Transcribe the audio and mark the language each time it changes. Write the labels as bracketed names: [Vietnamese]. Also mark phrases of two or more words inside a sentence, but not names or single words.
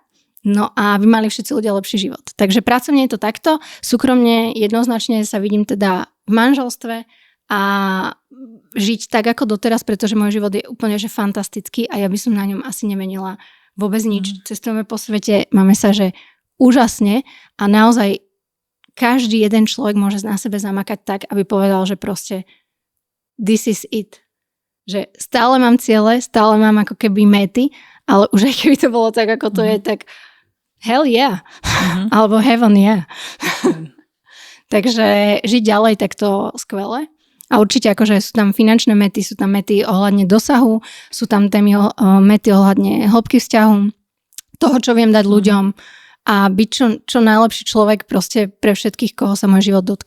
[Slovak] No a aby mali všetci ľudia lepší život. Takže pracovne je to takto, súkromne jednoznačne sa vidím teda v manželstve a žiť tak ako doteraz, pretože môj život je úplne že fantastický a ja by som na ňom asi nemenila vôbec nič. Cestujeme po svete, máme sa že úžasne a naozaj každý jeden človek môže na sebe zamakať tak, aby povedal, že proste [English] this is it. [Slovak] Že stále mám ciele, stále mám ako keby méty, ale už aj keby to bolo tak, ako to je, tak [English] hell yeah. Alebo heaven yeah. [Slovak] Takže žiť ďalej takto skvelé. A určite akože sú tam finančné mety, sú tam mety ohľadne dosahu, sú tam témy mety ohľadne hĺbky vzťahu, toho, čo viem dať ľuďom, a byť čo najlepší človek proste pre všetkých, koho sa môj život dotkne.